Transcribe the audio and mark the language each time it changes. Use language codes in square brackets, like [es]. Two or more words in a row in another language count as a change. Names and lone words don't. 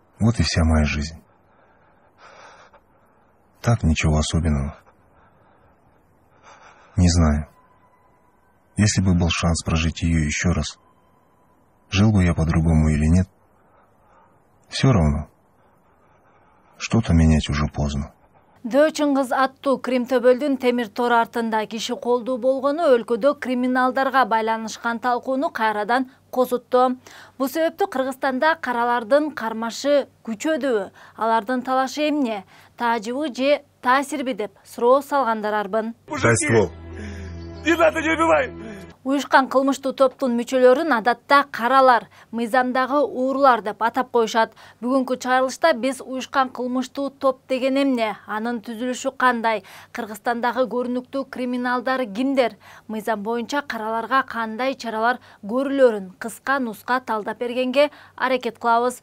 [ru] Вот и вся моя жизнь. Так, ничего особенного. Не знаю. Если бы был шанс прожить ее еще раз, жил бы я по-другому или нет, все равно. Что-то менять уже поздно. [ky] Дөчүн аттуу Кримтөбөлдүн темир тор артында киши колдуу болгону өлкөдө криминалдарга байланышкан талкууну кайрадан козутту. Бул себептүү Кыргызстанда каралардын кармашы күчөдүбү, алардын талашы эмне, таажыбы же таасирби деп суроо салгандар арбын. [ru] Не надо, не убивай! [ky] Уюшкан кылмыштуу топтун мүчөлөрүн адатта каралар, мыйзамдагы уурлар деп атап коюшат. Бүгүнкү чыгарылышта биз уюшкан кылмыштуу топ деген эмне, анын түзүлүшү кандай, Кыргызстандагы көрүнүктүү криминалдар кимдер, мыйзам боюнча караларга кандай чаралар көрүлөрүн кыска нуска талдап бергенге аракет кылабыз.